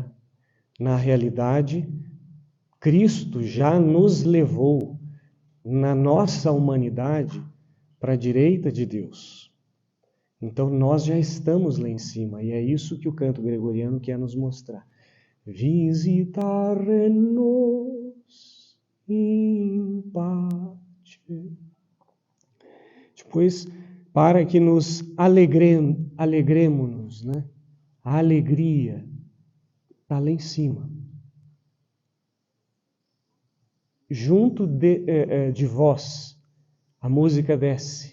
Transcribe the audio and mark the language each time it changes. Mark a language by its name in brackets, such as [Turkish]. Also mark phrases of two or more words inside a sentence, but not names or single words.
[Portuguese] Na realidade, Cristo já nos levou na nossa humanidade para a direita de Deus. Então nós já estamos lá em cima e é isso que o canto gregoriano quer nos mostrar. Visitare-nos [Latin] in pace. [Portuguese] Depois, para que nos alegremos, né? A alegria está lá em cima. Junto de vós, a música desce.